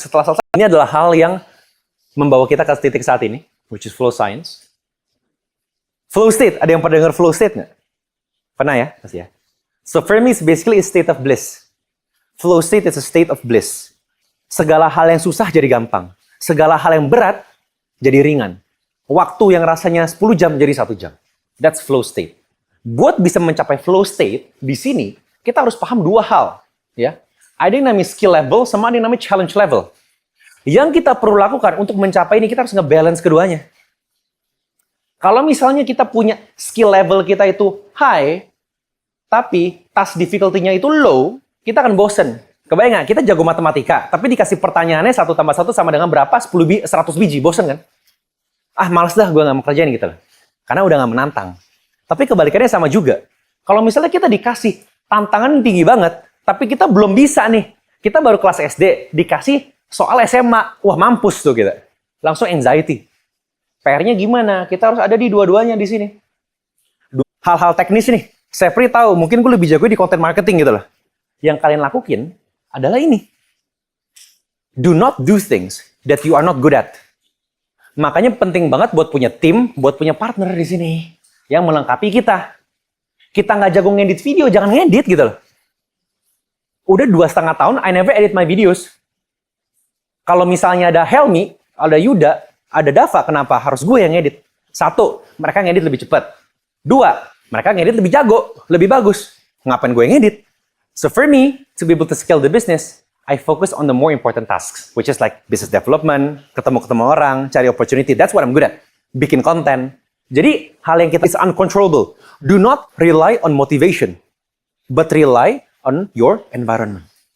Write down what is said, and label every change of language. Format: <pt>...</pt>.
<id>Setelah selesai, ini adalah hal yang membawa kita ke titik saat ini,</id> <en>which is flow science.</en> <id>Flow state, ada yang pernah dengar flow state nggak? Pernah ya? Pasti ya.</id> <en>So for me, it's basically a state of bliss. Flow state is a state of bliss.</en> <id>Segala hal yang susah jadi gampang. Segala hal yang berat jadi ringan. Waktu yang rasanya 10 jam jadi 1 jam.</id> <en>That's flow state.</en> <id>Buat bisa mencapai flow state, di sini kita harus paham 2 hal. Ya. Ada yang namanya skill level, sama ada yang namanya challenge level. Yang kita perlu lakukan untuk mencapai ini, kita harus nge-balance keduanya. Kalau misalnya kita punya skill level kita itu high, tapi task difficulty-nya itu low, kita akan bosen. Kebayang nggak? Kita jago matematika, tapi dikasih pertanyaannya 1 tambah 1 sama dengan berapa? 100 biji, bosen kan? Ah, males dah, gue nggak mau kerjain gitu loh. Karena udah nggak menantang. Tapi kebalikannya sama juga. Kalau misalnya kita dikasih tantangan tinggi banget, tapi kita belum bisa nih. Kita baru kelas SD, dikasih soal SMA. Wah, mampus tuh kita. Langsung anxiety. PR-nya gimana? Kita harus ada di dua-duanya di sini. Hal-hal teknis nih. Saya tahu, mungkin gue lebih jago di content marketing gitu loh. Yang kalian lakuin adalah ini.</id> <en>Do not do things that you are not good at.</en> <id>Makanya penting banget buat punya tim, buat punya partner di sini. Yang melengkapi kita. Kita nggak jago ngedit video, jangan ngedit gitu loh. Udah 2,5 tahun,</id> <en>I never edit my videos.</en> <id>Kalau misalnya ada Helmi, ada Yuda, ada Dava, kenapa harus gue yang ngedit? 1, mereka ngedit lebih cepat. 2, mereka ngedit lebih jago, lebih bagus. Ngapain gue ngedit?</id> <en>So for me, to be able to scale the business, I focus on the more important tasks, which is like business development,</en> <id>ketemu-ketemu orang, cari opportunity.</id> <en>That's what I'm good at.</en> <id>Bikin konten. Jadi, hal yang kita</id> <en>is uncontrollable. Do not rely on motivation, but rely on your environment.</en>